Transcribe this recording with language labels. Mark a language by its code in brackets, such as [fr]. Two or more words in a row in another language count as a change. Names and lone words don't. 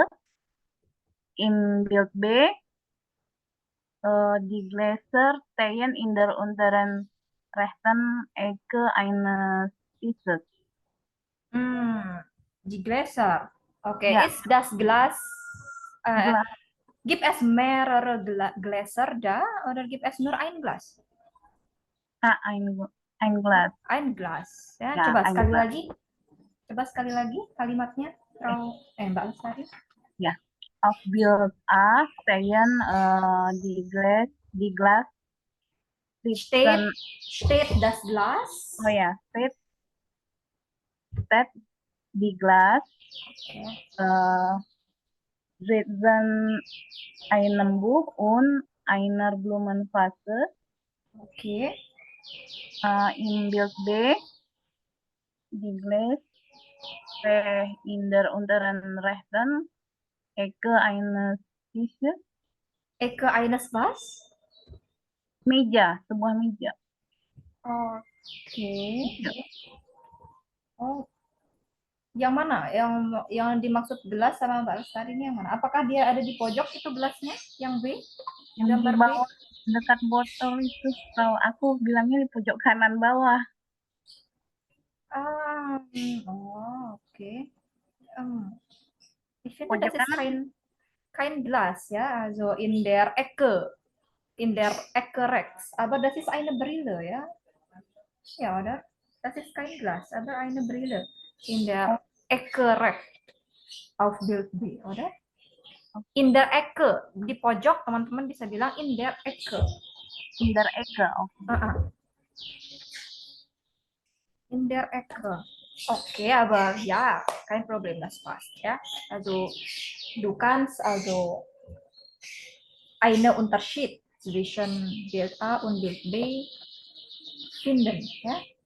[de] Im Bild B die Gläser stehen in der unteren rechten Ecke eines Tisches. Die Gläser. Okay, Ja. ist das Glas, Glas. gibt es mehrere Gläser da oder gibt es nur ein Glas? Ein Glas. Ein Glas. [id] Ya, Ya, coba [de] ein [id] sekali [de] Glas. [id] lagi. Coba sekali lagi kalimatnya, Mbak Lestari. Ja, auf Bild A stehen die Glas Steht das Glas? Oh ja, steht die Glas zwischen einem Buch und einer Blumenvase. Okay. Im Bild B die Glas in der unteren rechten Ecke eines Tisches. Ecke eines was? Meja, sebuah meja. Oke. Oh, yang mana? Yang dimaksud gelas sama Mbak Lestari ini yang mana? Apakah dia ada di pojok itu gelasnya? Yang B? Yang Gambar di bawah dekat botol itu, kalau aku bilangnya di pojok kanan bawah. [de] Okay. Ich finde, das ist kein Glas, ja, also in der Ecke rechts. Aber das ist eine Brille, ja? Ja, oder? Das ist kein Glas, aber eine Brille in der Ecke rechts auf Bild B, oder? In der Ecke, [id] di pojok, teman-teman bisa bilang [de] in der Ecke. In der Ecke, In der Ecke. Okay, aber ja, kein Problem, das passt, ja. Also, du kannst also eine Unterschied zwischen Bild A und Bild B finden, ja.